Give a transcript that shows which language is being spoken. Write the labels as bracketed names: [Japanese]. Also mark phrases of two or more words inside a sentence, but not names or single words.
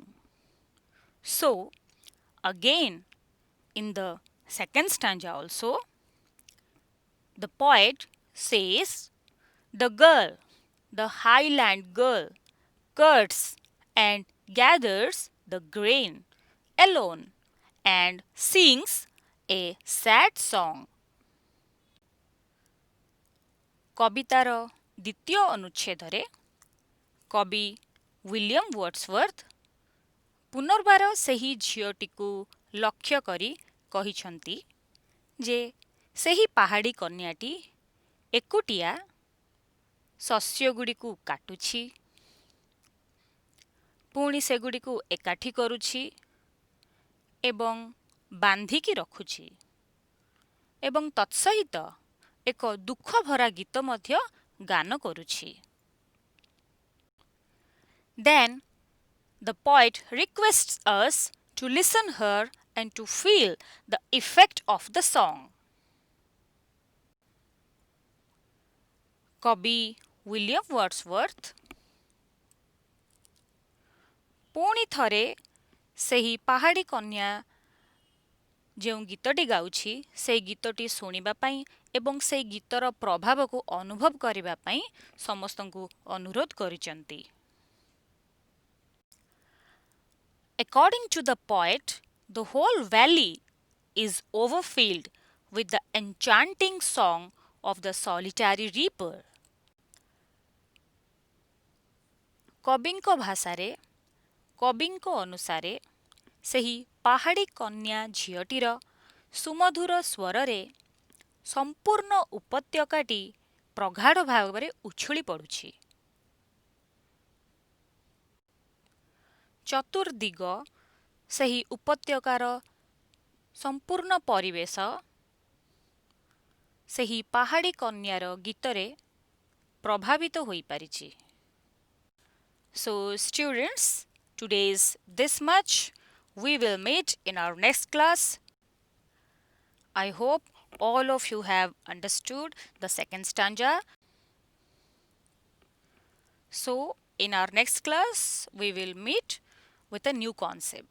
[English] So, again, in the second stanza also, the poet says, the girl, the highland girl, cuts and gathers the grain alone and sings a sad song. [Odia] କବିତାର ଦ୍ୱିତୀୟ ଅନୁଚ୍ଛେଦରେ କବି ୱିଲିୟମ ୱାର୍ଡସୱର୍ଥ ପୁନର୍ବାର ସେହି ଝିଅଟିକୁ ଲକ୍ଷ୍ୟ କରି କହିଛନ୍ତି ଯେ ସେହି ପାହାଡ଼ୀ କନ୍ୟାଟି ଏକୁଟିଆ ଶସ୍ୟଗୁଡ଼ିକୁ କାଟୁଛି, ପୁଣି ସେଗୁଡ଼ିକୁ ଏକାଠି କରୁଛି ଏବଂ ବାନ୍ଧିକି ରଖୁଛି ଏବଂ ତତ୍ସହିତ ଏକ ଦୁଃଖ ଭରା ଗୀତ ମଧ୍ୟ ଗାନ କରୁଛି. [English] Then the poet requests us to listen her and to feel the effect of the song. [Odia] କବି ୱିଲିୟମ ୱାର୍ଡସୱର୍ଥ ପୁଣି ଥରେ ସେହି ପାହାଡ଼ୀ କନ୍ୟା ଯେଉଁ ଗୀତଟି ଗାଉଛି ସେହି ଗୀତଟି ଶୁଣିବା ପାଇଁ ଏବଂ ସେହି ଗୀତର ପ୍ରଭାବକୁ ଅନୁଭବ କରିବା ପାଇଁ ସମସ୍ତଙ୍କୁ ଅନୁରୋଧ କରିଛନ୍ତି. [English] According to the poet, the whole valley is overfilled with the enchanting song of the solitary reaper. [Odia] କବିଙ୍କ ଭାଷାରେ, କବିଙ୍କ ଅନୁସାରେ ସେହି ପାହାଡ଼ୀ କନ୍ୟା ଝିଅଟିର ସୁମଧୁର ସ୍ୱରରେ ସମ୍ପୂର୍ଣ୍ଣ ଉପତ୍ୟକାଟି ପ୍ରଗାଢ଼ ଭାବରେ ଉଛୁଳି ପଡ଼ୁଛି. ଚତୁର୍ଦିଗ ସେହି ଉପତ୍ୟକାର ସମ୍ପୂର୍ଣ୍ଣ ପରିବେଶ ସେହି ପାହାଡ଼ୀ କନ୍ୟାର ଗୀତରେ ପ୍ରଭାବିତ ହୋଇପାରିଛି. [English] So students, today is this much. We will meet in our next class. I hope all of you have understood the second stanza. So in our next class, we will meet with a new concept.